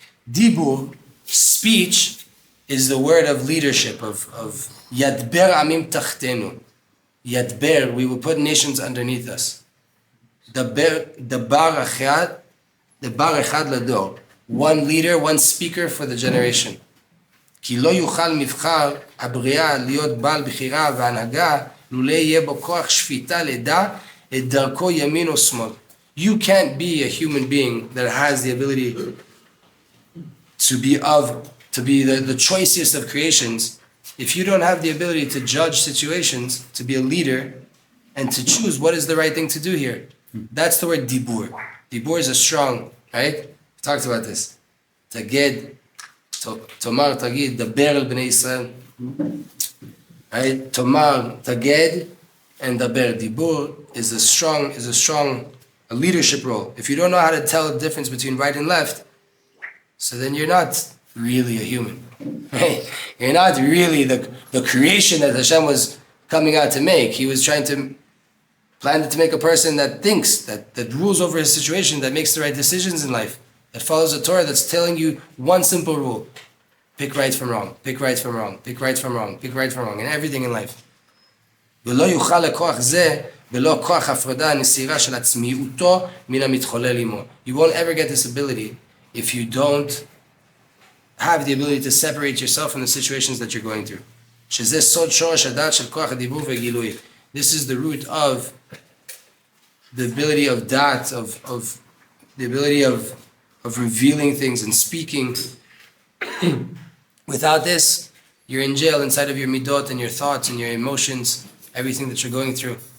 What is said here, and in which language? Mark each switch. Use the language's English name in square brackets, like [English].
[English] Dibur, speech, is the word of leadership, of [Hebrew] yadber amim tachtenu. [English] Yadber, we will put nations underneath us. [Hebrew] Dabar echad lador. [English] One leader, one speaker for the generation. [Hebrew] כי לא יוכל מבחר הבריאה להיות בעל בחירה והנהגה לולא יהיה בו כוח שפיטה לדע את דרכו ימין או שמאל. [English] You can't be a human being that has the ability to be the choicest of creations if you don't have the ability to judge situations, to be a leader, and to choose what is the right thing to do here. That's the word dibur. Dibur is a strong, right? We talked about this. [Hebrew] Taged, Tomar Tagid, Daber el Bnei Yisrael. [English] Right? [Hebrew] Tomar Taged and Daber. [English] Dibur is a strong leadership role. If you don't know how to tell the difference between right and left, so then you're not really a human. Right? You're not really the creation that Hashem was coming out to make. He was trying to plan to make a person that thinks, that rules over his situation, that makes the right decisions in life, that follows the Torah, that's telling you one simple rule. Pick right from wrong, pick right from wrong, pick right from wrong, pick right from wrong, and everything in life. [Hebrew] ולא יוכל לכוח זה בלא כוח הפרדה הנסירה של עצמיותו מן המתחולל עמו. [English] You won't ever get this ability if you don't have the ability to separate yourself from the situations that you're going through. [Hebrew] שזה סוד שורש הדעת של כוח הדיבור והגילוי. [English] This is the root of the ability of dat, of the ability of revealing things and speaking. Without this, you're in jail inside of your midot and your thoughts and your emotions, everything that you're going through.